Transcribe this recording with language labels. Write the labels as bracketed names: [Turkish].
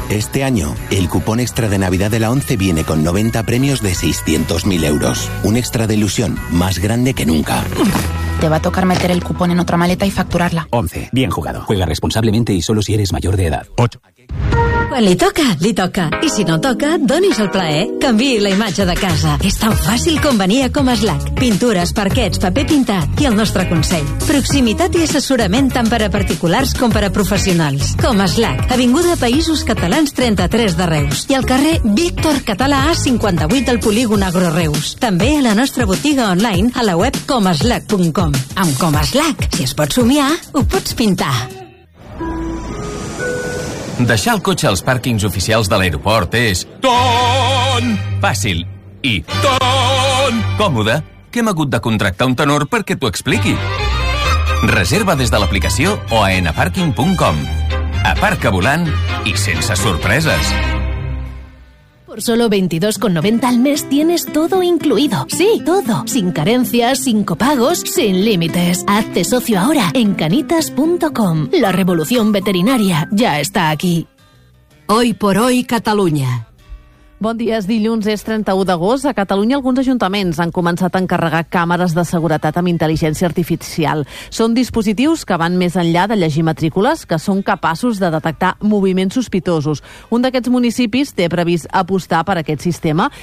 [Spanish] Este año, el cupón extra de Navidad de la ONCE viene con 90 premios de 600.000 euros. Un extra de ilusión más grande que nunca. Te va a tocar meter el cupón en otra maleta y facturarla. ONCE. Bien jugado. Juega responsablemente y solo si eres mayor de edad. 8. [Catalan] Quan li toca, li toca. I si no toca, doni's el plaer. Canviï la imatge de casa. És tan fàcil com venir a Comeslac. Pintures, parquets, paper pintat i el nostre consell. Proximitat i assessorament tant per a particulars com per a professionals. Comeslac, Avinguda Països Catalans 33 de Reus i al carrer Víctor Català A58 del Polígon Agroreus. També a la nostra botiga online a la web comeslac.com. Amb Comeslac, si es pot somiar, ho pots pintar. Deixar el cotxe als pàrquings oficials de l'aeroport és... Ton! Fàcil. I... Ton! Còmode. Què hem hagut de contractar un tenor perquè t'ho expliqui? Reserva des de l'aplicació o a enaparking.com. Aparca volant i sense sorpreses. [Spanish] Por solo 22,90 al mes tienes todo incluido. Sí, todo. Sin carencias, sin copagos, sin límites. Hazte socio ahora en canitas.com. La revolución veterinaria ya está aquí. Hoy por hoy, Cataluña. [Catalan] Bon dia, és dilluns, és 31 d'agost. A Catalunya, alguns ajuntaments han començat a encarregar càmeres de seguretat amb intel·ligència artificial. Són dispositius que van més enllà de llegir matrícules, que són capaços de detectar moviments sospitosos. Un d'aquests municipis té previst apostar per aquest sistema.